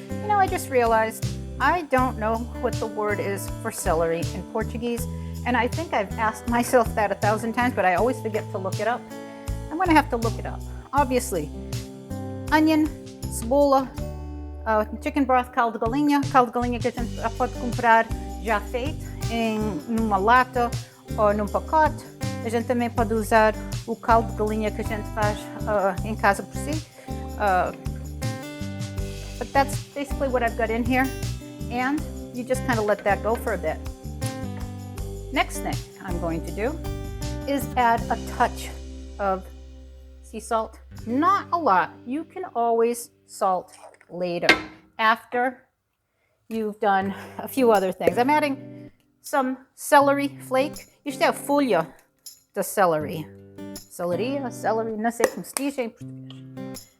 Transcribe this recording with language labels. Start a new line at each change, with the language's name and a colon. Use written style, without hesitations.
English: I just realized I don't know what the word is for celery in Portuguese, and I think I've asked myself that 1,000 times, but I always forget to look it up. I'm going to have to look it up. Obviously, onion,
Portuguese: cebola,
English: chicken broth,
Portuguese: caldo de galinha que a gente pode comprar já feito numa lata ou num pacote. A gente também pode usar o caldo de galinha que a gente faz em casa por si.
English: But that's basically what I've got in here, and you just kind of let that go for a bit. Next thing I'm going to do is add a touch of sea salt. Not a lot. You can always salt later, after you've done a few other things. I'm adding some celery flake.
Portuguese: Isto é a folha da celery. Celery, não sei como se diz em português.